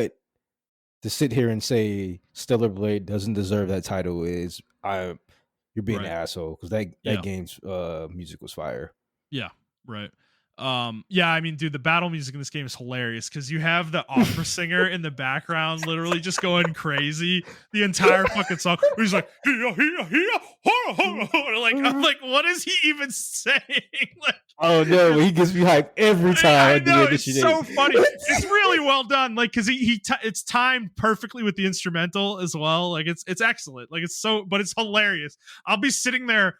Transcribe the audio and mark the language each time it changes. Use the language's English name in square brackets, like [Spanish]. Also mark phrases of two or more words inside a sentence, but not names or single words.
[English] But to sit here and say Stellar Blade doesn't deserve that title you're being an Right. asshole, because that Yeah. game's music was fire. Yeah. Right. Yeah, I mean, dude, the battle music in this game is hilarious because you have the opera singer in the background literally just going crazy the entire fucking song. He's like, "Hia, hia, hia, hora, hora, hora." Like, I'm like, what is he even saying? Like, Oh no, he gets me hyped every time I I do know, that. it's so funny. It's really well done. Like, because it's timed perfectly with the instrumental as well. Like, it's excellent. Like, but it's hilarious. I'll be sitting there.